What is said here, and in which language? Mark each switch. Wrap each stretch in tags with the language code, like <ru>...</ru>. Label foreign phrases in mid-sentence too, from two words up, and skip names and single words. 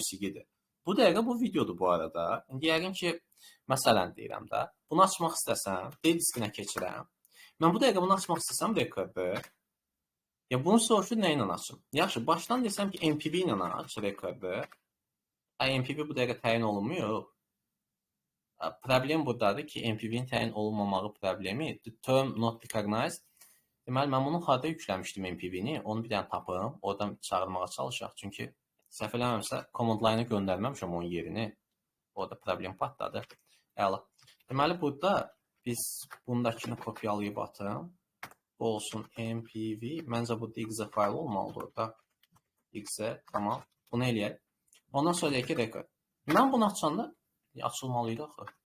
<az>Bu dəqiqə bu videodur bu arada. İndi yəqin ki, Məsələn deyirəm də, bunu açmaq istəsəm, D diskinə keçirəm. Mən bu dəqiqə bunu açmaq istəsəm rekordu. Ya bunu soruşur nə ilə açım? Yaxşı, başdan desəm ki, MPV ilə aç rekordu. MPV bu dəqiqə təyin olunmuyor. Problem burdadır ki, MPV-nin təyin olunmamağı problemi.</az> <en>The term not recognized.</en> <az>Deməli, mən bunu harda yükləmişdim MPV-ni? Onu bir dənə tapım, oradan çağırmağa çalışaq. Çünki səhv eləmirəmsə,</az> <en>command line-</en> <az>a göndərməmişəm onun yerini. Orada problem patladı. Əla. Deməli, burada biz bundakını kopyalayıb atım. Bu olsun MPV. Məncə bu exe faylı olmalıdır orada. Exe, tamam. Bunu eləyək. Ondan sonra deyək ki, record. Mən bunu açanda açılmalıydı axı.</az>